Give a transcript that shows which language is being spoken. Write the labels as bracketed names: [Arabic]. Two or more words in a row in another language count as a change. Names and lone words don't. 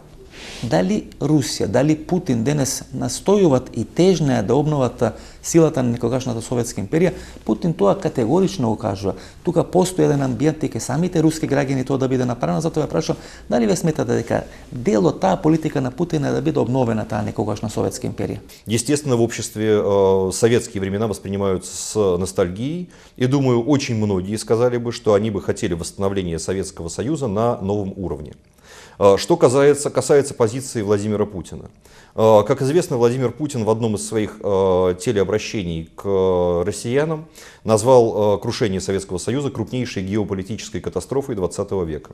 [Macedonian] Дали Русија, дали Путин денес настојуваат и тежнеа да обноват силата на некогашната Советска империја, Путин тоа категорично го кажува. Тука постои еден амбиент и ке самите руски граѓани тоа да биде направено, затоа ве прашувам, дали ве сметате дека дел од таа политика на Путин е да биде обновена таа некогашна Советска империја? [Russian] Естественно, в обществе советские времена воспринимаются с ностальгией, и думаю, очень многие сказали бы, что они бы хотели восстановления Советского Союза на новом уровне. Что касается позиции Владимира Путина. Как известно, Владимир Путин в одном из своих телеобращений к россиянам назвал крушение Советского Союза крупнейшей геополитической катастрофой XX века.